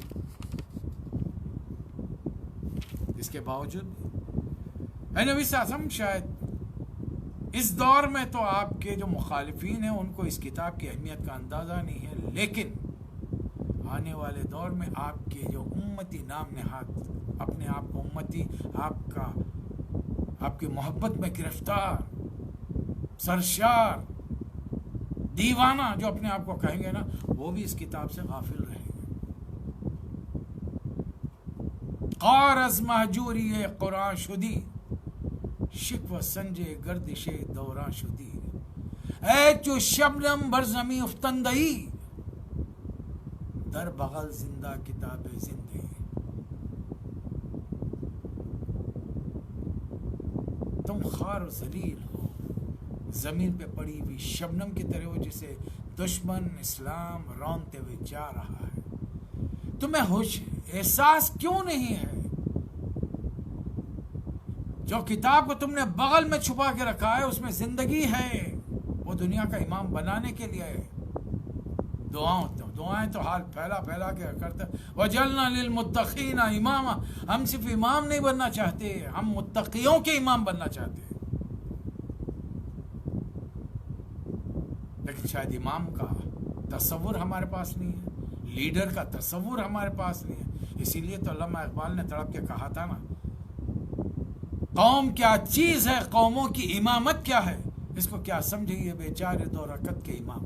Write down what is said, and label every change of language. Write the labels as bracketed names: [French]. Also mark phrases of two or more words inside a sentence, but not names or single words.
[Urdu] اس کے باوجود اے نبی [Arabic] صلی اللہ علیہ وسلم، [Urdu] شاید اس دور میں تو آپ کے جو مخالفین ہیں ان کو اس کتاب کی اہمیت کا اندازہ نہیں ہے، لیکن آنے والے دور میں آپ کے جو امتی نام نہاد، اپنے آپ کو امتی، آپ کی محبت میں گرفتار، سرشار، دیوانہ جو اپنے آپ کو کہیں گے نا، وہ بھی اس کتاب سے غافل رہیں گے. [Persian] قار از مہجوری قرآن شدی، شکوہ سنجے گردش دوران شدی. اے چو شبنم بر زمین افتندہی، در بغل زندہ کتاب زندگی. [Urdu] تم خار و ذلیل ہو، زمین پہ پڑی ہوئی شبنم کی طرح ہو جسے دشمن اسلام رونتے ہوئے جا رہا ہے. تمہیں ہوش احساس کیوں نہیں ہے؟ جو کتاب کو تم نے بغل میں چھپا کے رکھا ہے اس میں زندگی ہے، وہ دنیا کا امام بنانے کے لیے ہے. دعائیں تو حال پھیلا کے کرتے. [Arabic] وَجَعَلْنَا لِلْمُتَّقِينَ اماما، [Urdu] ہم صرف امام نہیں بننا چاہتے، ہم متقیوں کے امام بننا چاہتے ہیں. لیکن شاید امام کا تصور ہمارے پاس نہیں ہے، لیڈر کا تصور ہمارے پاس نہیں ہے. اسی لیے تو علامہ اقبال نے تڑپ کے کہا تھا نا، قوم کیا چیز ہے، قوموں کی امامت کیا ہے، اس کو کیا سمجھیے بیچارے دو رکعت کے امام.